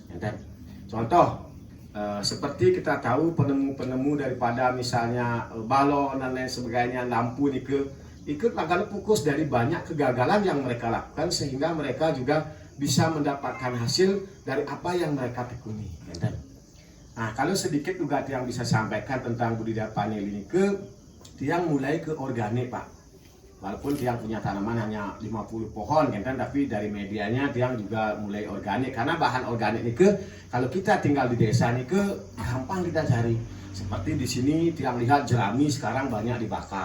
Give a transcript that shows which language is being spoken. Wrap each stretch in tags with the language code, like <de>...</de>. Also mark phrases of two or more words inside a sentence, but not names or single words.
<id>Contoh seperti kita tahu penemu-penemu daripada misalnya balon dan lain sebagainya, lampu Nike ikut akan fokus dari banyak kegagalan yang mereka lakukan, sehingga mereka juga bisa mendapatkan hasil dari apa yang mereka tekuni. Nah kalau sedikit juga yang bisa sampaikan tentang budidaya paneli Nike, tiang mulai ke organik Pak. Walaupun tiang punya tanaman hanya 50 pohon kan, tapi dari medianya tiang juga mulai organik. Karena bahan organik Nike kalau kita tinggal di desa Nike gampang kita cari. Seperti di sini tiang lihat jerami sekarang banyak dibakar.</id>